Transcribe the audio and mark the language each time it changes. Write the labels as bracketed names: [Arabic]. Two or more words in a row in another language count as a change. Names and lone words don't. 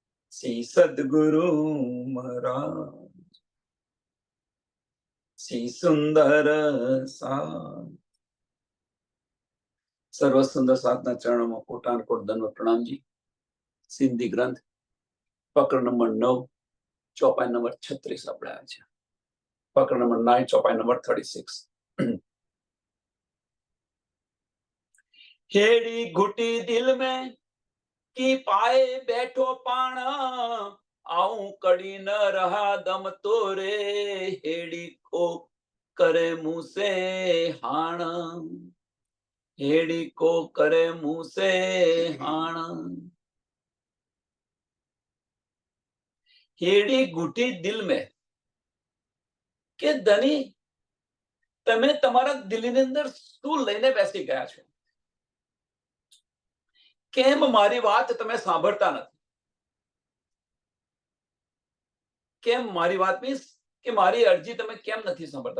[Gujarati] શ્રી સદગુરુ મહારાજ શ્રી સુંદર સાથ સર્વ સુંદર સાધના ચરણોમાં કોટાન કોટ દંડવત પ્રણામજી. સિંધી ગ્રંથ પકડ નંબર 9 ચોપાઈ નંબર 36 આપણે આવ્યા છે. પકડ નંબર 9 ચોપાઈ નંબર 36. [Sindhi] हेड़ी घुटी दिल में की पाए बैठो पाण आऊं कड़ी न रहा दम तोरे हेड़ी को करे मुंह से हाण हेड़ी को करे मुंह से हाण हेड़ी घुटी दिल में [Gujarati] કે ધની તમે તમારા દિલની અંદર શું લઈને બેસી ગયા છો? કેમ મારી વાત તમે સાંભળતા નથી? કેમ મારી વાત મીન્સ કે મારી અરજી તમે કેમ નથી સાંભળતા?